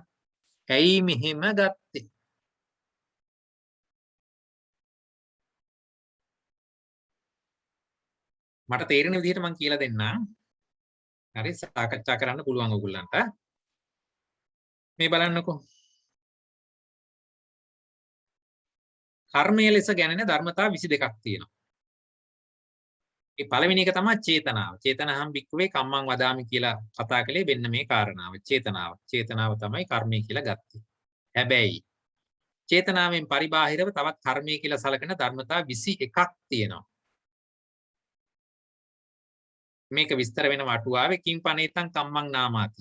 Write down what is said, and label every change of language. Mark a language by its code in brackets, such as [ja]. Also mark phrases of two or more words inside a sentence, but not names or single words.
[si] ඇයි මෙහෙම ගත්තේ? මට තේරෙන විදිහට මම කියලා දෙන්නම්. හරි සාකච්ඡා කරන්න පුළුවන් ඔයගොල්ලන්ට. මේ බලන්නකෝ. කර්මයේ ලෙස ගැනෙන ධර්මතා 22ක් තියෙනවා. ඒ පළවෙනි එක තමයි චේතනාව. [pi] චේතනහම් භික්ඛවේ කම්මං වදාමි [si] කියලා කතා කළේ වෙන්න මේ කාරණාව. චේතනාව. චේතනාව තමයි කර්මය කියලා ගත්තේ. හැබැයි චේතනාවෙන් පරිබාහිරව තවත් කර්මය කියලා සලකන ධර්මතා 21ක් තියෙනවා. මේක විස්තර වෙන වටුවාවේ [pi] කිං පනේතං කම්මං නාමාති.